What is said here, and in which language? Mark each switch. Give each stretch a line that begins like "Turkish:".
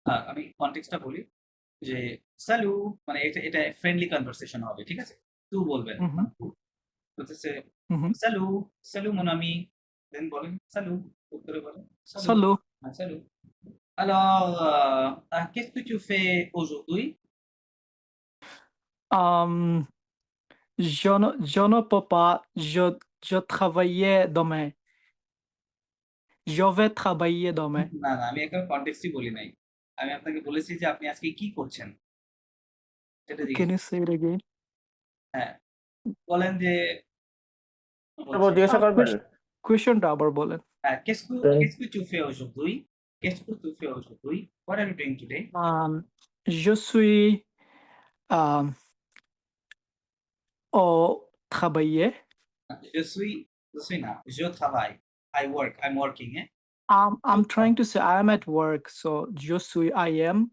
Bangla: আমি কনটেক্সটটা বলি যে স্যালু মানে এটা এটা ফ্রেন্ডলি কনভারসেশন হবে। ঠিক আছে? তুই বলবেন। Mm-hmm. বলতেছে Mm-hmm. স্যালু, স্যালু
French: mon ami,
Bangla: দেন বলেন স্যালু, উত্তরে বলেন স্যালু।
French: Salut.
Bangla: হ্যাঁ, স্যালু।
French: Alors, qu'est-ce que tu fais aujourd'hui? Um, je ne peux pas. Je travaillais demain. Je vais travailler demain.
Bangla: না, না, আমি এখন কনটেক্সটই বলি নাই। আমি আপনাকে বলেছি যে আপনি আজকে কি করছেন? সেটা জিজ্ঞেস
English: Can you say it again?
Bangla: হ্যাঁ, বলেন যে তারপর বলছি জিজ্ঞাসা করবেন Questionটা আবার বলেন।
French: qu'est-ce que tu fais aujourd'hui? Qu'est-ce que tu fais aujourd'hui?
English: What are you doing today?
French: Je suis um, au travailler. Je suis
Bangla: না,
French: je travaille.
English: I work, I'm working, হ্যাঁ? I'm trying to say I'm at work, so
French: je suis
English: I am